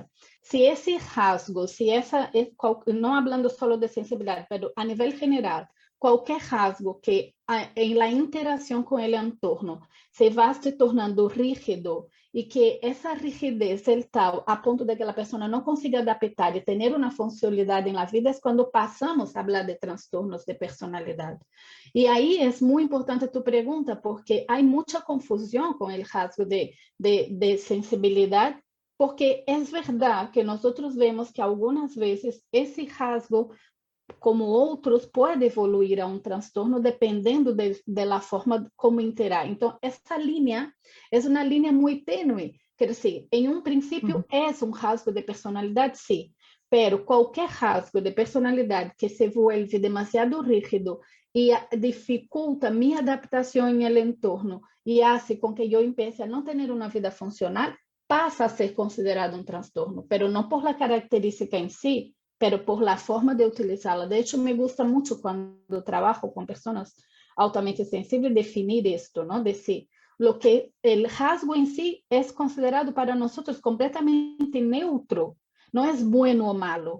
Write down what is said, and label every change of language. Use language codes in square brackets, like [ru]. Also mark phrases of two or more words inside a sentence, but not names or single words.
[es] Si ese rasgo, no hablando solo de sensibilidad, pero a nivel general, qualquer rasgo que en la interacción con el entorno se va se tornando rígido y que esa rigidez es tal a punto de que la persona no consiga adaptar y tener una funcionalidad en la vida, es cuando pasamos a hablar de trastornos de personalidad. Y ahí es muy importante tu pregunta, porque hay mucha confusión con el rasgo de sensibilidad, porque es verdad que nosotros vemos que algunas veces ese rasgo, [pt] como outros, pode evoluir a um transtorno dependendo da forma como interar. Então, essa linha é uma linha muito tênue. Quer dizer, em um princípio, é um rasgo de personalidade, sim, pero qualquer rasgo de personalidade que [es] se vuelve demasiado rígido [pt] e dificulta minha adaptação em el entorno e hace com que eu empiece a não ter uma vida funcional, passa a ser considerado um transtorno, pero não [es] por la característica [pt] em si, [es] pero por la forma de utilizarla. De hecho, me gusta mucho cuando trabajo con personas altamente sensibles definir esto, ¿no? Decir, lo que el rasgo en sí es considerado para nosotros completamente neutro, no es bueno o malo.